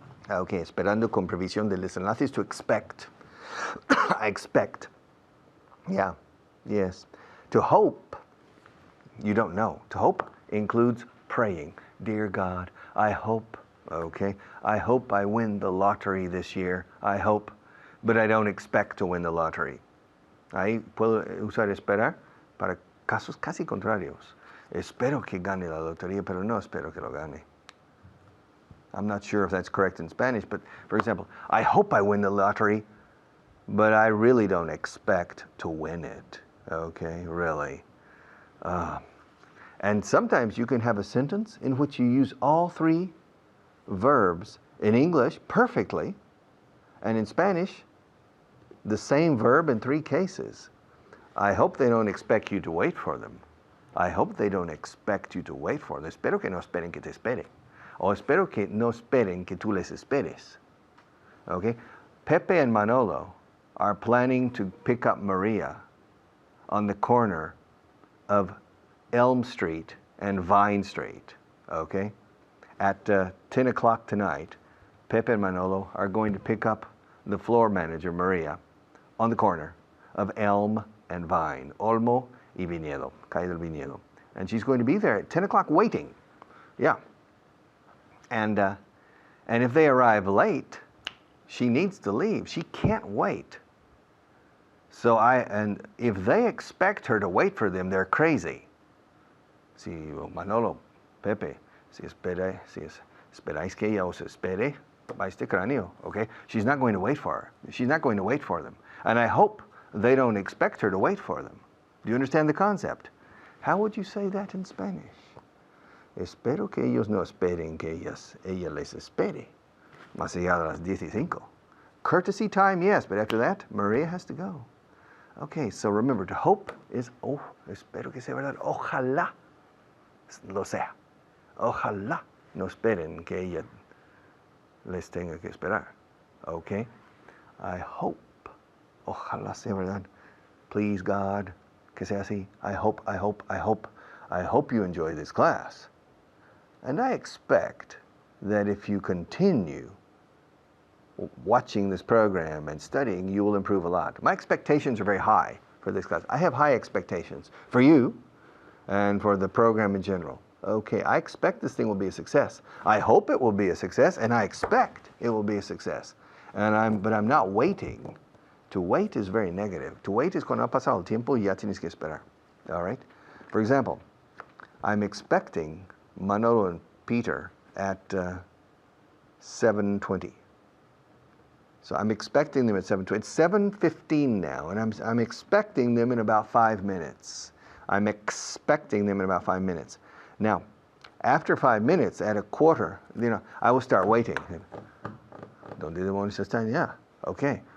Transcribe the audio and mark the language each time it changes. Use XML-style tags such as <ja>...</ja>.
<es>Okay, esperando con previsión del desenlace</es> <en>is to expect. I expect. Yeah, yes. To hope, you don't know. To hope includes praying. Dear God, I hope, okay, I hope I win the lottery this year. I hope, but I don't expect to win the lottery.</en> <es>Ahí puedo usar esperar para casos casi contrarios. Espero que gane la lotería, pero no espero que lo gane.</es> <en>I'm not sure if that's correct in Spanish, but for example, I hope I win the lottery, but I really don't expect to win it. Okay, really. And sometimes you can have a sentence in which you use all three verbs in English perfectly, and in Spanish, the same verb in three cases. I hope they don't expect you to wait for them. I hope they don't expect you to wait for them.</en> <es>Espero que no esperen que te espere. O espero que no esperen que tú les esperes.</es> <en>Okay? Pepe and Manolo are planning to pick up Maria on the corner of Elm Street and Vine Street, okay? At 10 o'clock tonight, Pepe and Manolo are going to pick up the floor manager, Maria, on the corner of Elm and Vine, Olmo y Viñedo, Calle del Viñedo. And she's going to be there at 10 o'clock waiting. Yeah. And if they arrive late, she needs to leave. She can't wait. So and if they expect her to wait for them, they're crazy.</en> <es>Si Manolo, Pepe, si esperáis que ella os espere, vais de cráneo, okay?</es> <en>She's not going to wait for her. She's not going to wait for them. And I hope they don't expect her to wait for them. Do you understand the concept? How would you say that in Spanish?</en> <es>Espero que ellos no esperen que ella les espere. Más allá de las 15.</es> <en>Courtesy time, yes, but after that, Maria has to go. Okay, so remember, to hope is,</en> <es>espero que sea verdad, ojalá lo sea. Ojalá no esperen que ella les tenga que esperar.</es> <en>Okay? I hope,</en> <es>ojalá sea verdad.</es> <en>Please, God,</en> <es>que sea así.</es> <en>I hope you enjoy this class. And I expect that if you continue watching this program and studying, you will improve a lot. My expectations are very high for this class. I have high expectations for you and for the program in general. Okay, I expect this thing will be a success. I hope it will be a success, and I expect it will be a success. But I'm not waiting. To wait is very negative. To wait is</en> <es>cuando ha pasado el tiempo y ya tienes que esperar.</es> <en>All right? For example, I'm expecting Manolo and Peter at 7:20. So I'm expecting them at 7:20. It's 7:15 now, and I'm expecting them in about 5 minutes. I'm expecting them in about 5 minutes. Now, after 5 minutes, at a quarter, I will start waiting.</en> <es>¿Dónde demonios están?</es> <en>Yeah, okay.</en>